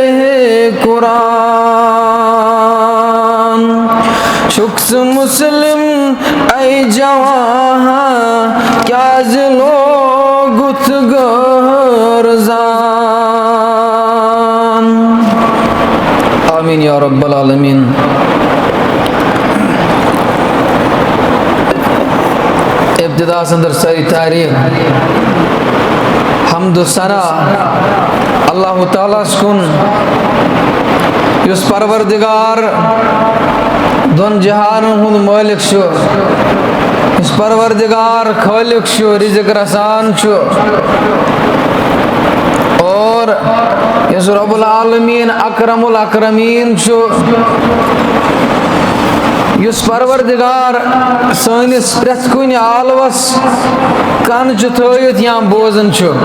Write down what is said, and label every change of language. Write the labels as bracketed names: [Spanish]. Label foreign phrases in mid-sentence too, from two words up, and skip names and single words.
[Kashmiri] قرآن چھُکھ ژٕ مُسلم اے جوان کیٛازِ لوگُتھ غٲرزان [Arabic] آمیٖن یا رب العالمیٖن [Kashmiri] ابتداء اندر ساری تعریف حمد و ثنا اللہ تعالیٰ کُن یُس پروردگار دۄن جہانن ہُنٛد مٲلِک چھُ یُس پروردگار خٲلق چھُ رِزق رسان چھُ اور یُس [Arabic] رب العالمیٖن اکرم الاکرمیٖن [Kashmiri] چھُ یُس پروردگار سٲنِس پرٛٮ۪تھ کُنہِ عالمس کن چھُ تھٲیِتھ یا بوزان چھُ